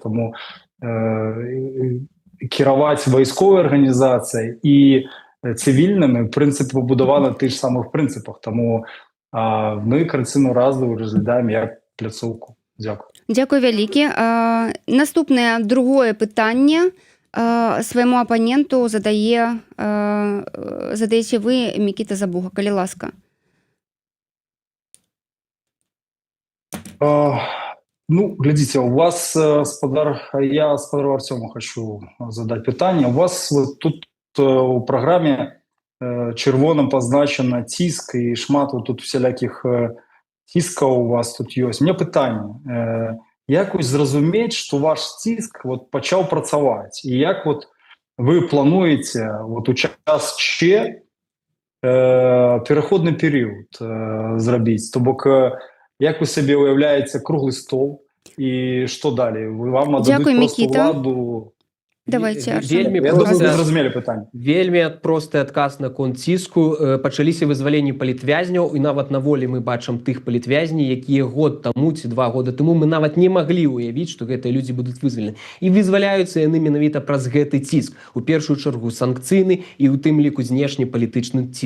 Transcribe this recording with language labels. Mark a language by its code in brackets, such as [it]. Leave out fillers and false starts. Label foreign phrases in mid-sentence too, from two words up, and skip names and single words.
[uk] Тому керувати військовою організацією і цивільними, в принципі, побудували тих ж самих принципах. Тому ми Координаційну раду розглядаємо як пляцовку. Дякую. [be] Дякую вялікі. Наступне, другое питання свайму апаненту задаеце вы, Мікіта Забуга, калі ласка. [uk] Глядите, у вас, я господару Артему хочу задать питання. У вас тут у програмі червоним позначено тиск і шмат тут всіляких тисків у вас тут є. У мене питання. Як зрозуміти, що ваш тиск почав працювати? І як ви плануєте у час Ч переходний період зробити? Тобто, як ви собі уявляєте круглий стол і що далі? Вам дадуть просто владу? Давайте, зрозумілі питання. [be] Вельмі просты адказ наконт ціску. Пачаліся вызваленні палітвязняў, і нават на волі мы бачым тых палітвязней, якія год таму ці 2 года таму мы нават не маглі ўявіць, што гэтыя людзі будуць вызвалены. І вызваляюцца яны менавіта праз гэты ціск. У першую чаргу санкцыйны і ў тым ліку знешні палітычны ціск.